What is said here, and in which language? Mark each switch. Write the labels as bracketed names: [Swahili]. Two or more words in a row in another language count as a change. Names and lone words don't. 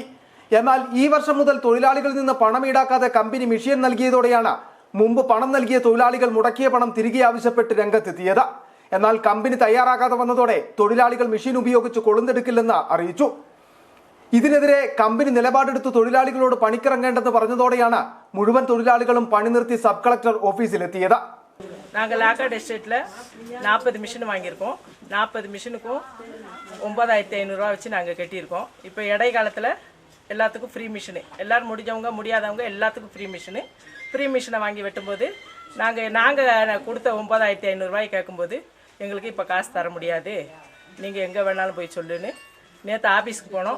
[Malayalam] എന്നാൽ ഈ വർഷം മുതൽ തൊഴിലാളികളിൽ നിന്ന് പണം ഈടാക്കാതെ കമ്പനി മെഷീൻ നൽകിയതോടെയാണ് മുമ്പ് പണം നൽകിയ തൊഴിലാളികൾ മുടക്കിയ പണം തിരികെ ആവശ്യപ്പെട്ട് രംഗത്തെത്തിയത്. എന്നാൽ കമ്പനി തയ്യാറാകാതെ വന്നതോടെ തൊഴിലാളികൾ മെഷീൻ ഉപയോഗിച്ച് കൊളുന്തെടുക്കില്ലെന്ന് അറിയിച്ചു. ഇതിനെതിരെ കമ്പനി നിലപാടെടുത്ത് തൊഴിലാളികളോട് പണിക്കിറങ്ങേണ്ടെന്ന് പറഞ്ഞതോടെയാണ് മുഴുവൻ തൊഴിലാളികളും പണി നിർത്തി [English] sub collector [Malayalam] ഓഫീസിലെത്തിയത്. [Tamil] நாங்கள் லாக்கார்ட் எஸ்டேட்டில் 40 மிஷின் வாங்கியிருக்கோம். 40 மிஷினுக்கும் 9,500 ரூபா வச்சு நாங்கள் கட்டியிருக்கோம். இப்போ இடைக்காலத்தில் எல்லாத்துக்கும் [English] free machine, [Tamil] எல்லோரும் முடிஞ்சவங்க முடியாதவங்க எல்லாத்துக்கும் [English] free machine [Tamil] வாங்கி வெட்டும்போது நாங்கள் கொடுத்த 9,500 ரூபாய் கேட்கும்போது எங்களுக்கு இப்போ காசு தர முடியாது, நீங்கள் எங்கே வேணாலும் போய் சொல்லுன்னு நேற்று ஆஃபீஸுக்கு போனோம்.